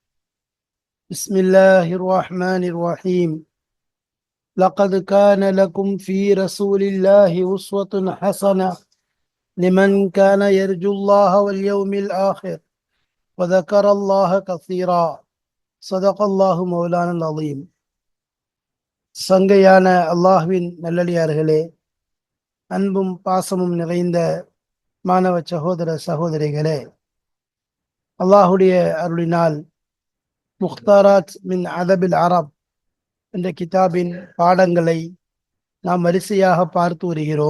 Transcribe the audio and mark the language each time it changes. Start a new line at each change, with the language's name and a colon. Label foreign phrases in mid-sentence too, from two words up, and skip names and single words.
Arabic: بسم الله الرحمن الرحيم. لقد كان لكم في رسول الله أسوة حسنة لمن كان يرجو الله واليوم الآخر وذكر الله كثيرا. صدق الله مولانا العظيم.
Tamil: சங்கையான அல்லாஹ்வின் நல்லடியார்களே, அன்பும் பாசமும் நிறைந்த மாணவ சகோதர சகோதரிகளே, அல்லாஹுடைய அருளினால் முக்தாராத் மின் அதபில் அரப் என்ற கிதாபின் பாடங்களை நாம் வரிசையாக பார்த்து வருகிறோம்.